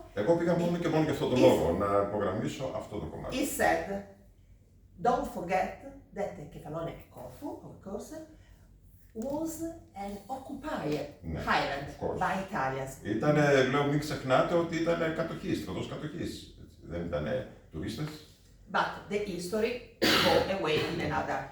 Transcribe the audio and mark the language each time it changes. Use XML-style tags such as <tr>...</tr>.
<el>Εγώ πήγα μόνο και μόνο για αυτόν τον λόγο, να υπογραμμίσω αυτό το κομμάτι.</el> <en>He said, don't forget that the Kefalonia Corfu, of course, was an occupied island by Italians.</en> <el>Λέω, μην ξεχνάτε ότι ήταν κατοχή, στρατός κατοχής. Δεν ήταν τουρίστες.</el> <en>But the history go away in another.</en>